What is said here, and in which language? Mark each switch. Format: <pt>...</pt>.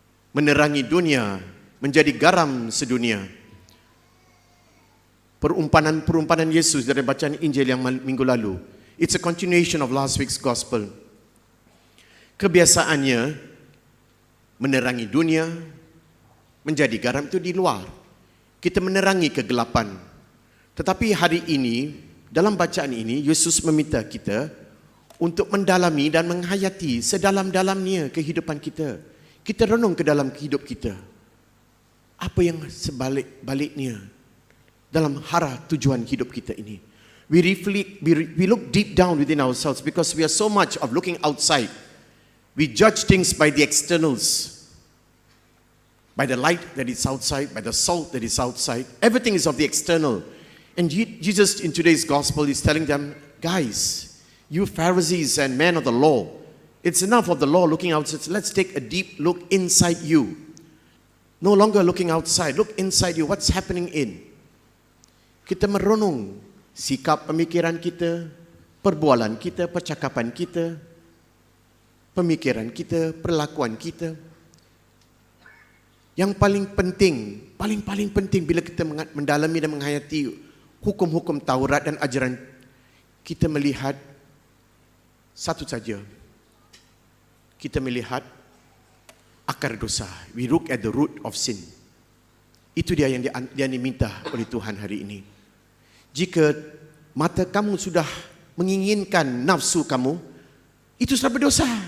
<ms>Menerangi dunia, menjadi garam sedunia. Perumpanan Yesus dari bacaan Injil yang minggu lalu.</ms> <en>It's a continuation of last week's gospel.</en> <ms>Kebiasaannya menerangi dunia, menjadi garam itu di luar. Kita menerangi kegelapan. Tetapi hari ini, dalam bacaan ini, Yesus meminta kita untuk mendalami dan menghayati sedalam-dalamnya kehidupan kita. Kita renung ke dalam hidup kita. Apa yang sebalik-baliknya dalam hara tujuan hidup kita ini.</ms> <en>We reflect, we look deep down within ourselves because we are so much of looking outside. We judge things by the externals, by the light that is outside, by the salt that is outside. Everything is of the external. And Jesus in today's gospel is telling them, guys, You Pharisees and men of the law, it's enough of the law looking outside. Let's take a deep look inside you. No longer looking outside, look inside you. What's happening in?</en> <ms>Kita merenung sikap pemikiran kita, perbualan kita, percakapan kita, pemikiran kita, perlakuan kita. Yang paling penting bila kita mendalami dan menghayati hukum-hukum Taurat dan ajaran, kita melihat satu saja. Kita melihat akar dosa.</ms> <en>We look at the root of sin.</en> <ms>Itu dia yang diminta oleh Tuhan hari ini. Jika mata kamu sudah menginginkan nafsu kamu, itu sudah berdosa.</ms>